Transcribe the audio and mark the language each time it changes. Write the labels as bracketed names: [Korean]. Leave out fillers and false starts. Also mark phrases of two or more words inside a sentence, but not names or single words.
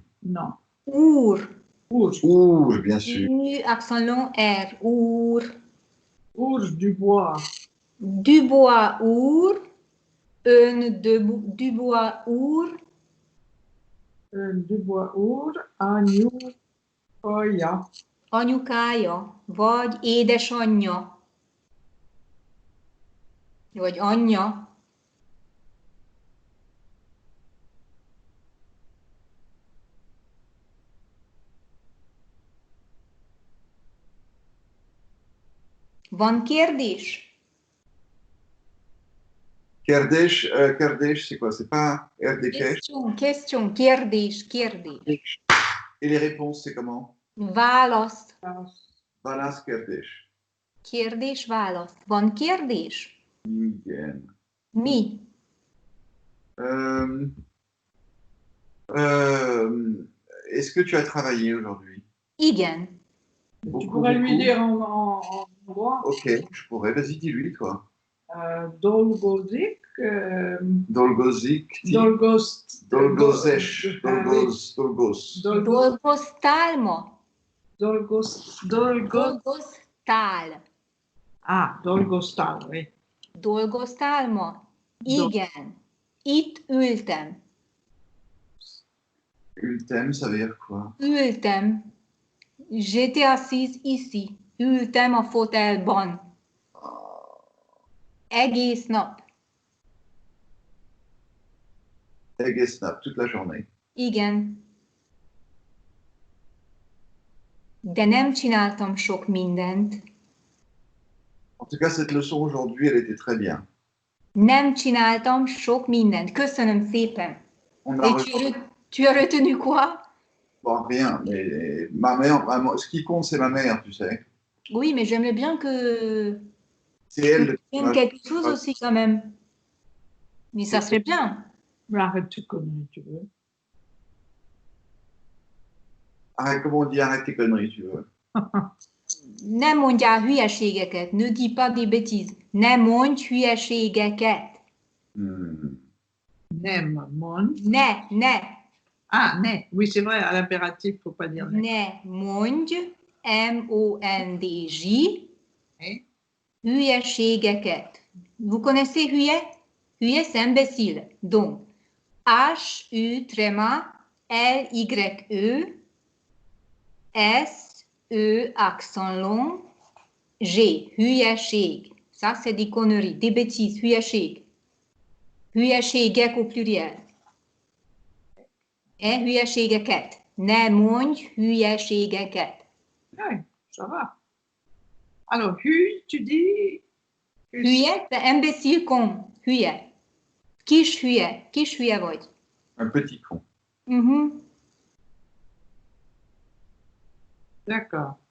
[French] Non. Our. Ours. Ouh, bien sûr. U, accent long, R. Our. Ours Dubois. Dubois, our. Un, Dubois, our. [Hungarian] Dubois úr, anyu, kaja. Anyukája, vagy édesanyja. Vagy anyja. Van kérdés? [French] Kerdesh, c'est quoi? C'est pas Erdekesh. Question, kérdés. Et les réponses, c'est comment? Válasz. [Hungarian] Balas Kerdesh. Kérdés, válasz. Van kérdés? Igen. Mi? [French] Est-ce que tu as travaillé aujourd'hui? Igen. Tu pourrais lui dire en hongrois. Ok, je pourrais. Vas-y, dis-lui, toi. Dolgozik. Dolgozik. Dolgos. [Hungarian] Dolgozes. Dolgos. Dolgoztál ma? [French] Dolgostál. Ah, dolgoztál, oui. [Hungarian] Dolgoztál ma? Igen. Itt ültem. [French] Ultem, ça veut dire quoi? Ültem. J'étais assise ici. [Hungarian] Ültem a fotelban. Egész nap. Egész nap, [French] toute la journée. [Hungarian] Igen. De nem csináltam sok mindent. [French] En tout cas, cette leçon aujourd'hui, elle était très bien. [Hungarian] Nem csináltam sok mindent. Köszönöm szépen. [French] On Et a tu as retenu quoi? Bon, rien, mais ma mère, ce qui compte, c'est ma mère, tu sais. Oui, mais j'aimerais bien que C'est elle. tu tiennes quelque chose aussi quand même. Mais ça serait bien. Mais arrête tes conneries, tu veux. Arrête, comment on dit arrête tes conneries, tu veux. [Hungarian] Nem mondjál hülyeségeket. [French] Ne dis pas des bêtises. [Hungarian] Nem mondj hülyeségeket. [French] Nem, mon. Ne. Ah, né. Oui, c'est vrai, à l'impératif, il ne faut pas dire né. [Hungarian] Ne mondj, M-O-N-D-J, [French] Eh? hülyeségeket. Vous connaissez hülye? Hülye, c'est imbécile. Donc, H-U, tréma, L-Y-E, S-E, accent long, G, hülyeség. Ça, c'est des conneries, des bêtises, hülyeség. Hülyeségek au pluriel. Et hülyeségeket. [Hungarian] Ne mondj hülyeségeket. [French] Oui, ça va. Alors, hu, tu dis. Hülye, c'est imbécile con. Hülye. [Hungarian] Kis hülye. Kis hülye vagy. [French] Un petit con. Mhm. D'accord.